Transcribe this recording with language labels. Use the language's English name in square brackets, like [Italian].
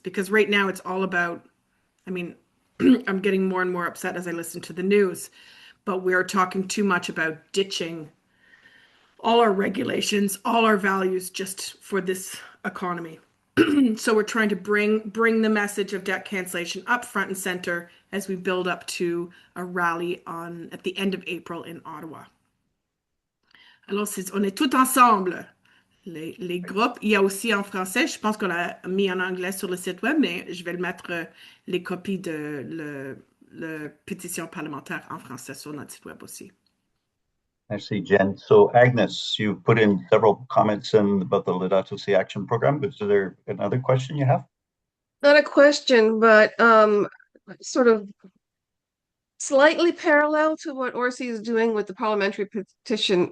[English] Because right now it's all about, I'm getting more and more upset as I listen to the news, but we're talking too much about ditching all our regulations, all our values just for this economy. So we're trying to bring the message of debt cancellation up front and center as we build up to a rally at the end of April in Ottawa. [French] Alors, on est tout ensemble. Les groupes, il y a aussi en français, je pense qu'on l'a mis en anglais sur le site web, mais je vais le mettre les copies de la pétition parlementaire en français sur notre site web aussi. [English] I see, Jen. So Agnes, you put in several comments about the Laudato Si Action Program. Is there another question you have? Not a question, but sort of slightly parallel to what ORCIE is doing with the parliamentary petition.